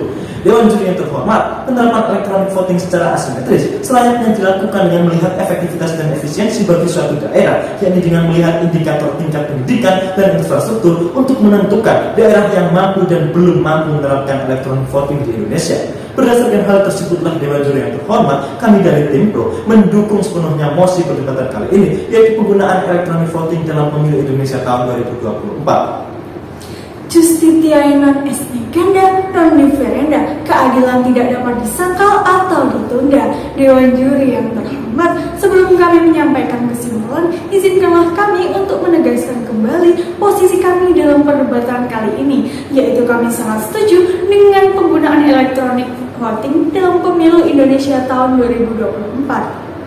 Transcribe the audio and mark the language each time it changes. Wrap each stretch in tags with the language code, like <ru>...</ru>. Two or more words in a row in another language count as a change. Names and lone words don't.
<id>Dewan Juri yang terhormat, penerapan</id> <en>electronic voting</en> <id>secara asimetris selayaknya dilakukan dengan melihat efektivitas dan efisiensi bagi suatu daerah, yakni dengan melihat indikator tingkat pendidikan dan infrastruktur untuk menentukan daerah yang mampu dan belum mampu menerapkan</id> <en>electronic voting</en> <id>di Indonesia. Berdasarkan hal tersebutlah Dewan Juri yang terhormat, kami dari Tim Pro mendukung sepenuhnya mosi perdebatan kali ini, yaitu penggunaan</id> <en>electronic voting</en> <id>dalam pemilu Indonesia tahun 2024.</id> <la>Justitiae non est neganda non differenda,</la> <id>keadilan tidak dapat disangkal atau ditunda. Dewan Juri yang terhormat, sebelum kami menyampaikan kesimpulan, izinkanlah kami untuk menegaskan kembali posisi kami dalam perdebatan kali ini, yaitu kami sangat setuju dengan penggunaan</id> <en>electronic voting</en> <id>dalam pemilu Indonesia tahun 2024.</id>